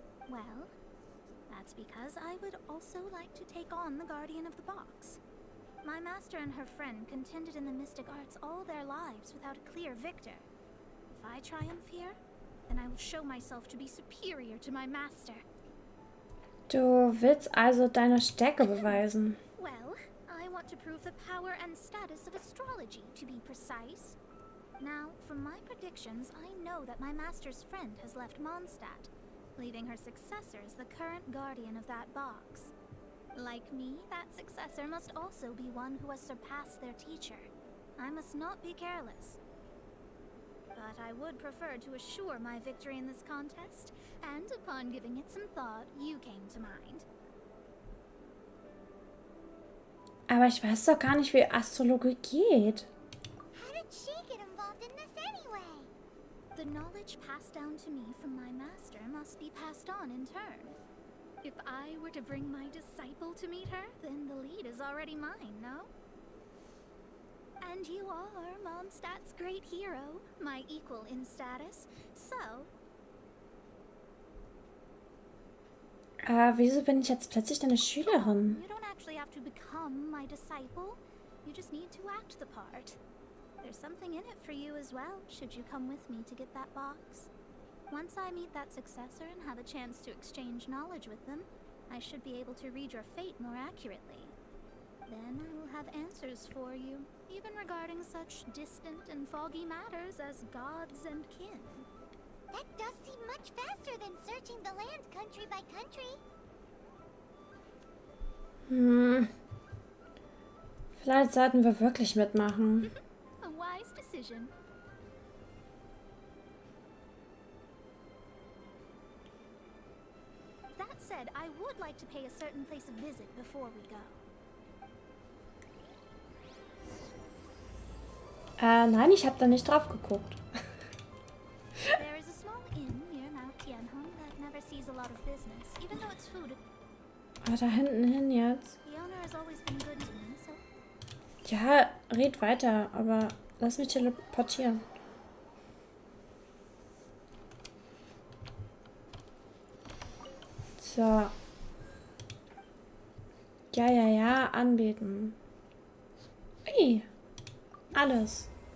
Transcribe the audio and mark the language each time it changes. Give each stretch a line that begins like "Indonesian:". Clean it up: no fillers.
English: Well, that's because I would also like to take on the guardian of the box. My master and her friend contended in the mystic arts all their lives without a clear victor. If I triumph here, then I will show myself to be superior to my master.
German: Du willst also deine Stärke beweisen.
English: Well, I want to prove the power and status of astrology, to be precise. Now, from my predictions, I know that my master's friend has left Mondstadt, leaving her successor as the current guardian of that box. Like me, that successor must also be one who has surpassed their teacher. I must not be careless. But I would prefer to assure my victory in this contest, and upon giving it some thought, you came to mind.
German: Aber ich weiß doch gar nicht, wie Astrologie geht.
English: How did she get involved in this anyway? The knowledge passed down to me from my master must be passed on in turn. If I were to bring my disciple to meet her, then the lead is already mine, no? And you are Mondstadt's great hero, my equal in status, so...
German: Wieso bin ich jetzt plötzlich deine Schülerin?
English: You don't actually have to become my disciple. You just need to act the part. There's something in it for you as well, should you come with me to get that box. Once I meet that successor and have a chance to exchange knowledge with them, I should be able to read your fate more accurately. Then I will have answers for you, even regarding such distant and foggy matters as gods and kin. That does seem much faster than searching the land country by country.
German: Vielleicht sollten wir wirklich mitmachen.
English: A wise decision. That said, I would like to pay a certain place a visit before we go.
German: Nein, ich habe da nicht drauf geguckt.
English: There is a small inn near Mount Tianhong that never sees a lot of business, even though its food...
German: Da hinten hin jetzt.
English: The owner has always been good to me, so...
German: Ja, red weiter, aber lass mich teleportieren. So. Ja, anbeten. Ui, alles.